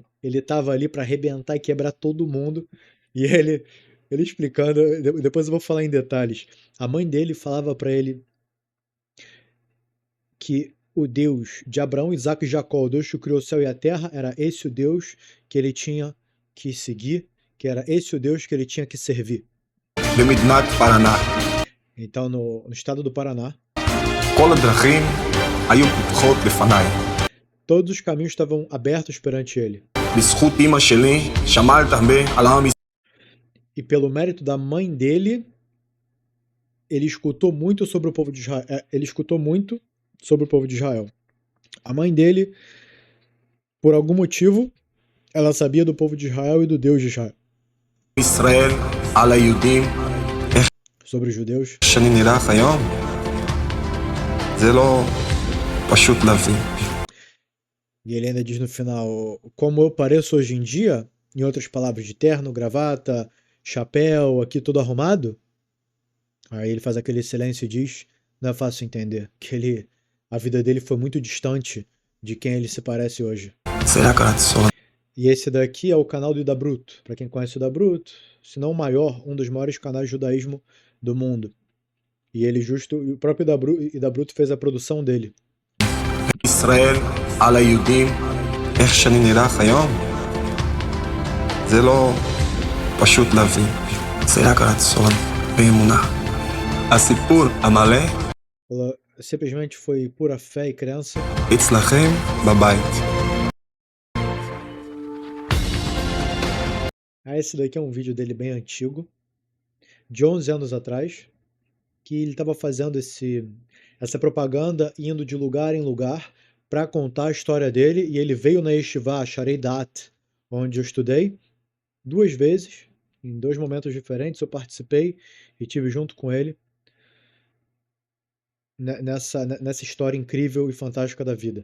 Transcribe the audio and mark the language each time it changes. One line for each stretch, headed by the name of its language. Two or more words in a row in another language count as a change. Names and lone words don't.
Portuguese: Ele tava ali para arrebentar e quebrar todo mundo. E ele explicando, depois eu vou falar em detalhes. A mãe dele falava para ele que o Deus de Abraão, Isaac e Jacó, o Deus que criou o céu e a terra, era esse o Deus que ele tinha que seguir, que era esse o Deus que ele tinha que servir.
Hebrew: במדינת פרנה.
Portuguese: Então, no estado do Paraná,
Hebrew: כל הדרכים היו פתוחות בפניי.
Portuguese: todos os caminhos estavam abertos perante ele.
Hebrew: בזכות אמא שלי, שמרת הרבה על עם ישראל.
Portuguese: E pelo mérito da mãe dele, ele escutou muito sobre o povo de Israel. Ele escutou muito sobre o povo de Israel. A mãe dele, por algum motivo, ela sabia do povo de Israel e do Deus de Israel.
Hebrew: ישראל על היהודים,
Portuguese: Sobre os judeus.
Hebrew: שאני נראה היום, זה לא פשוט להבין.
Portuguese: E ele ainda diz no final, como eu pareço hoje em dia, em outras palavras, de terno, gravata, chapéu, aqui todo arrumado. Aí ele faz aquele silêncio e diz, não é fácil entender, que a vida dele foi muito distante de quem ele se parece hoje.
Hebrew: זה רק הרצון.
Portuguese: E esse daqui é o canal do Idabruto. Para quem conhece o Idabruto, se não o maior, um dos maiores canais de judaísmo do mundo. E o próprio Idabruto fez a produção dele.
Hebrew: ישראל על היהודים, איך שאני נראה היום, זה לא פשוט להבין. זה רק הרצון ואמונה. הסיפור המלא
Portuguese: Ela simplesmente foi pura fé e crença.
Hebrew: אצלכם בבית.
Portuguese: Esse daqui é um vídeo dele bem antigo, de 11 anos atrás, que ele estava fazendo essa propaganda, indo de lugar em lugar para contar a história dele, e ele veio na Yeshiva Sharei Dat, onde eu estudei, 2 vezes, em 2 momentos diferentes, eu participei e tive junto com ele nessa história incrível e fantástica da vida.